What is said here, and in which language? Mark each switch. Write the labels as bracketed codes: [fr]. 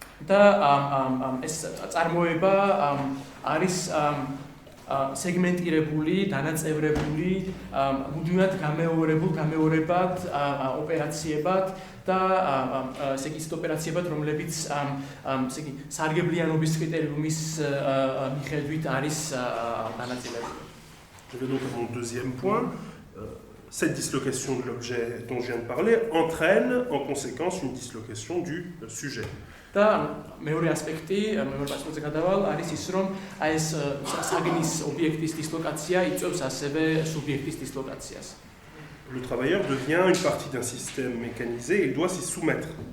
[ka] და ეს წარმოება არის სეგმენტირებული, დანაწევრებული, მუდმივად გამეორებად, ოპერაციებად და ესე იგი ოპერაციებად, რომლებიც ესე იგი სარგებლიანობის კრიტერიუმის მიხედვით არის განაწილებული. [fr] Je vais donc à mon deuxième point. cette dislocation de l'objet dont je viens de parler entraîne en conséquence une dislocation du sujet. [ka] და მეორე ასპექტი, მეორე პასუხზე გადავალ, არის ის, რომ აი ეს საგნის ობიექტის დისლოკაცია იწვევს ასევე სუბიექტის დისლოკაციას. [fr] Le travailleur devient une partie d'un système mécanisé et il doit s'y soumettre.